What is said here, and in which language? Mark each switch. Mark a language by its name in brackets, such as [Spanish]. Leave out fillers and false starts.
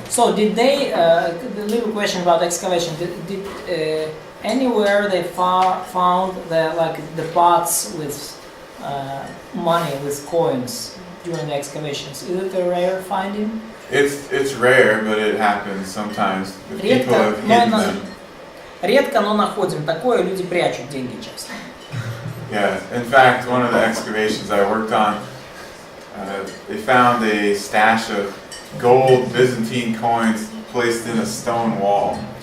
[English] So did they, the little question about excavation, did anywhere they found the pots with money, with coins during the excavations? Is it a rare finding? It's rare, but it happens sometimes. People have hidden them. [Russian] Редко, но находим такое, люди прячут деньги часто. [English] Yeah, in fact, one of the excavations I worked on, they found a stash of gold Byzantine coins placed in a stone wall.